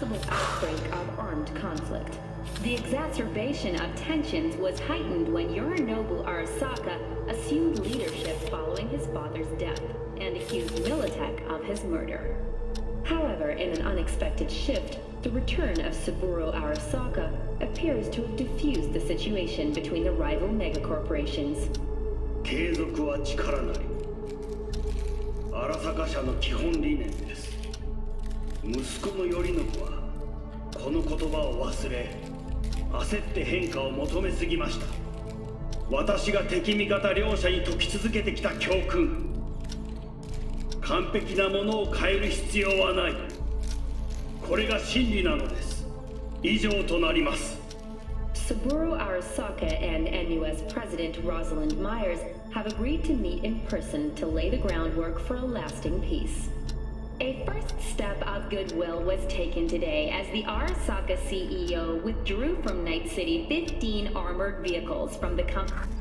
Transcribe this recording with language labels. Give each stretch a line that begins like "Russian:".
English: outbreak of armed conflict. The exacerbation of tensions was heightened when Yorinobu Arasaka assumed leadership following his father's death and accused Militech of his murder. However, in an unexpected shift, the return of Saburo Arasaka appears to have diffused the situation between the rival megacorporations.
Japanese: 継続は力なり。荒坂社の基本理念です。息子の頼信はこの言葉を忘れ、焦って変化を求めすぎました。私が敵味方両者に説き続けてきた教訓。完璧なものを変える必要はない。これが真理なのです。以上となります。
English: Saburo Arasaka and NUS President Rosalind Myers have agreed to meet in person to lay the groundwork for a lasting peace. A first step of goodwill was taken today as the Arasaka CEO withdrew from Night City 15 armored vehicles from the company.